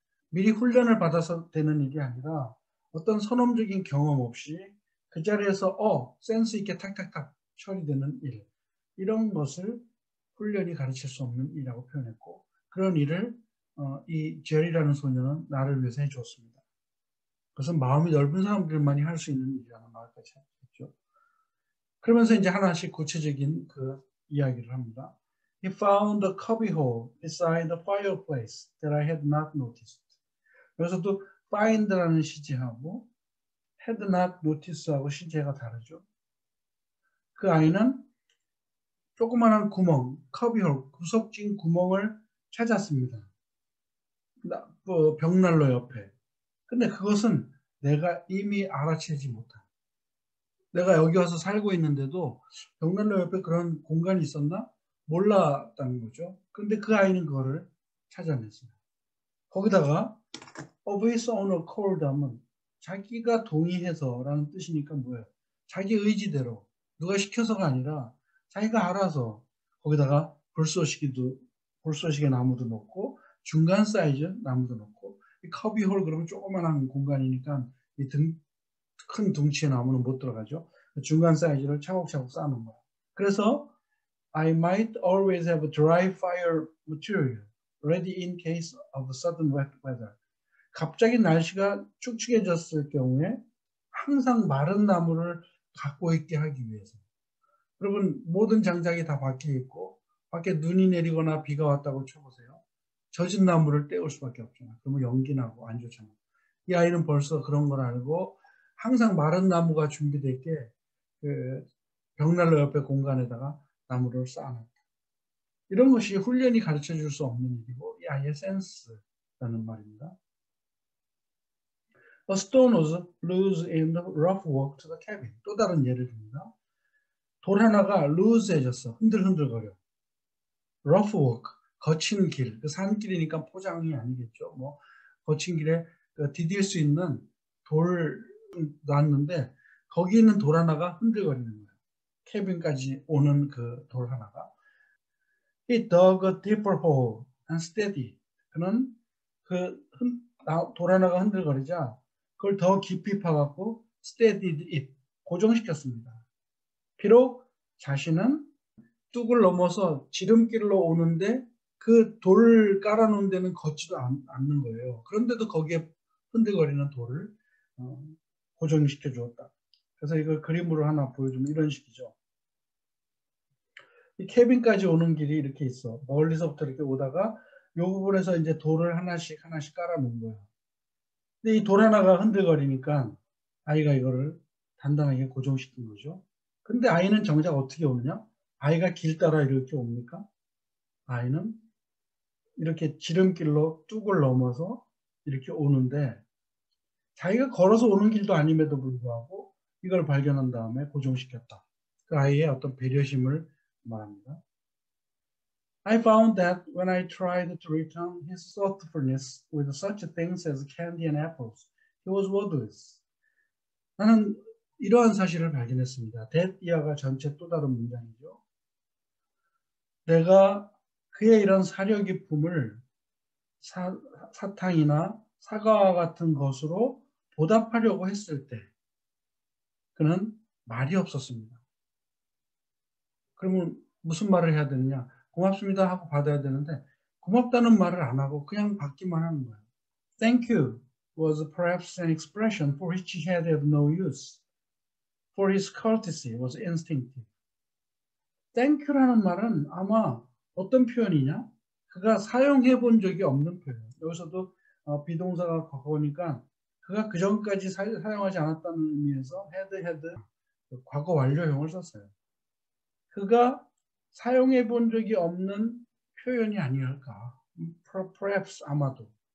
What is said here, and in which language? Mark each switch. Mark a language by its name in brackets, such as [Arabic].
[Korean] 미리 훈련을 받아서 되는 일이 아니라 어떤 선험적인 경험 없이 그 자리에서 센스 있게 탁탁탁 처리되는 일, 이런 것을 훈련이 가르칠 수 없는 일이라고 표현했고, 그런 일을 이 제리라는 소녀는 나를 위해서 해주었습니다. 그것은 마음이 넓은 사람들만이 할 수 있는 일이라는 말까지 했죠. 그러면서 이제 하나씩 구체적인 그 이야기를 합니다. [English] He found a cubbyhole beside the fireplace that I had not noticed. [Korean] 여기서도 find라는 시제하고 [English] had not noticed [Korean] 하고 시제가 다르죠. 그 아이는 조그마한 구멍, cubbyhole, 구석진 구멍을 찾았습니다. 벽난로 옆에. 근데 그것은 내가 이미 알아채지 못한. 내가 여기 와서 살고 있는데도 벽난로 옆에 그런 공간이 있었나? 몰랐다는 거죠. 근데 그 아이는 그거를 찾아냈어요. 거기다가 [English] of his own accord [Korean] 하면 자기가 동의해서 라는 뜻이니까 뭐예요? 자기 의지대로, 누가 시켜서가 아니라 자기가 알아서 거기다가 불쏘시개 나무도 놓고 중간 사이즈 나무도 놓고 이 커비홀 그러면 조그만한 공간이니까 큰 둥치의 나무는 못 들어가죠. 중간 사이즈를 차곡차곡 쌓는 거야. 그래서 [English] I might always have a dry fire material ready in case of sudden wet weather. [Korean] 갑자기 날씨가 축축해졌을 경우에 항상 마른 나무를 갖고 있게 하기 위해서. 여러분 모든 장작이 다 밖에 있고 밖에 눈이 내리거나 비가 왔다고 쳐보세요. 젖은 나무를 떼올 수밖에 없잖아. 그러면 연기 나고 안 좋잖아. 이 아이는 벌써 그런 걸 알고 항상 마른 나무가 준비되어 있게 그 벽난로 옆에 공간에다가 나무를 쌓아놨다. 이런 것이 훈련이 가르쳐 줄 수 없는 일이고 이 아이의 센스라는 말입니다. [English] A stone was loose in the rough walk to the cabin. [Korean] 또 다른 예를 듭니다. 돌 하나가 루즈해졌어. 흔들흔들거려. rough walk, 거친 길. 그 산길이니까 포장이 아니겠죠. 뭐 거친 길에 디딜 수 있는 돌 놨는데 거기 있는 돌 하나가 흔들거리는 거예요. 캐빈까지 오는 그 돌 하나가. [English] He dug a deeper hole and steady. [Korean] 그는 돌 하나가 흔들거리자 그걸 더 깊이 파갖고 [English] steadied it. [Korean] 고정시켰습니다. 비록 자신은 뚝을 넘어서 지름길로 오는데 그 돌 깔아놓은 데는 걷지도 않는 거예요. 그런데도 거기에 흔들거리는 돌을 고정시켜 주었다. 그래서 이걸 그림으로 하나 보여주면 이런 식이죠. 이 캐빈까지 오는 길이 이렇게 있어. 멀리서부터 이렇게 오다가 이 부분에서 이제 돌을 하나씩 깔아놓은 거예요. 근데 이 돌 하나가 흔들거리니까 아이가 이거를 단단하게 고정시킨 거죠. 근데 아이는 정작 어떻게 오느냐? 아이가 길 따라 이렇게 옵니까? 아이는 이렇게 지름길로 뚝을 넘어서 이렇게 오는데 자기가 걸어서 오는 길도 아님에도 불구하고 이걸 발견한 다음에 고정시켰다. 그 아이의 어떤 배려심을 말합니다. [English] I found that when I tried to return his thoughtfulness with such things as candy and apples, he was wordless. [Korean] 나는 이러한 사실을 발견했습니다. that 이하가 전체 또 다른 문장이죠. 내가 그의 이런 사려 깊음을 사탕이나 사과와 같은 것으로 보답하려고 했을 때 그는 말이 없었습니다. 그러면 무슨 말을 해야 되느냐? 고맙습니다 하고 받아야 되는데 고맙다는 말을 안 하고 그냥 받기만 하는 거예요. [English] Thank you was perhaps an expression for which he had no use. For his courtesy was instinctive. Thank you [Korean] 라는 말은 아마 어떤 표현이냐? 그가 사용해 본 적이 없는 표현. 여기서도 비동사가 바꾸니까 그가 그 전까지 사용하지 않았다는 의미에서 had 과거 완료형을 썼어요. 그가 사용해 본 적이 없는 표현이 아니랄까. Perhaps 아마도.